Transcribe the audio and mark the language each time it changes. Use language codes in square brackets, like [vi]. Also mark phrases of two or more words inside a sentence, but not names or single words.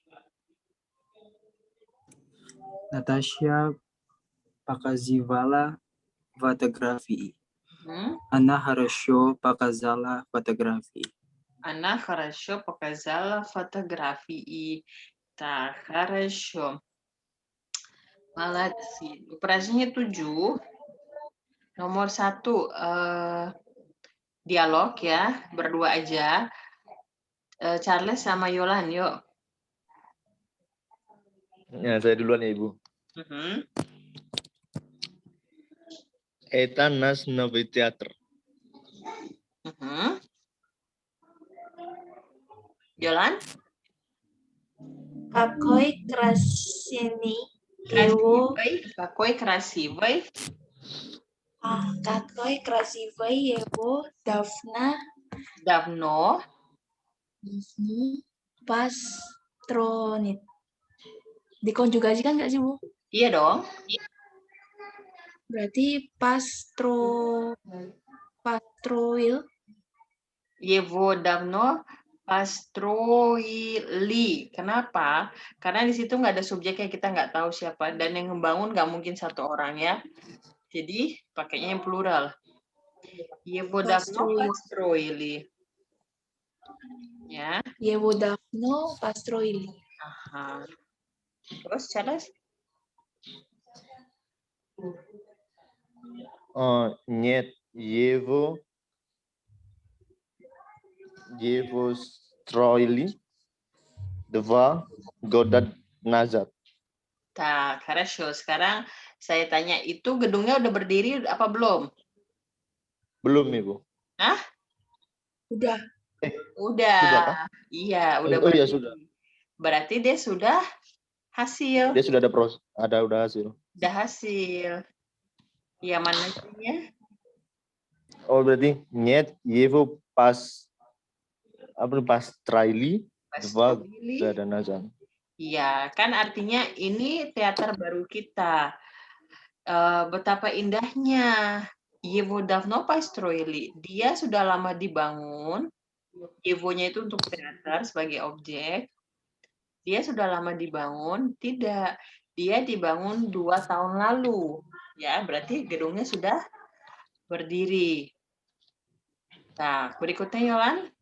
[ru] Natasha показывала фотографии. Она хорошо показала фотографии. Она хорошо показала фотографии. Так, хорошо. Молодцы. Упражнение 7. [id] Nomor 1, dialog ya, berdua aja. Charles sama Yolan, yuk. Ya, saya duluan ya Ibu. [ru] Это наш новый театр. Yolan? Какой красивый его. Какой красивый. Какой красивый его Давно. Pastronit. [id] Dikonjugasikan nggak sih, Bu? Iya dong. Berarti pastroil. [ru] Его давно построили. [id] Kenapa? Karena di situ nggak ada subjeknya, kita nggak tahu siapa. Dan yang membangun nggak mungkin satu orang ya. Jadi pakainya yang plural. [ru] Его давно построили. [id] Ya. [ru] Его давно построили. [id] Aha. Terus, Charles? [ru] Нет, его строили 2 года назад. Tak, хорошо. [id] Sekarang saya tanya, itu gedungnya udah berdiri apa belum? Belum Ibu. Hah? Udah. Udah. Sudah kah? Iya, udah Oh iya sudah. Berarti dia sudah hasil. Dia sudah ada hasil. Udah hasil. Ya, mana sihnya? Oh berarti [ru] нет, его построили 2 года назад. [id] Iya, kan artinya ini teater baru kita. Betapa indahnya. [ru] Его давно построили. [id] Dia sudah lama dibangun. Его-nya itu untuk teater sebagai objek. Dia sudah lama dibangun? Tidak. Dia dibangun 2 tahun lalu. Ya, berarti gedungnya sudah berdiri. Nah, berikutnya Yolan.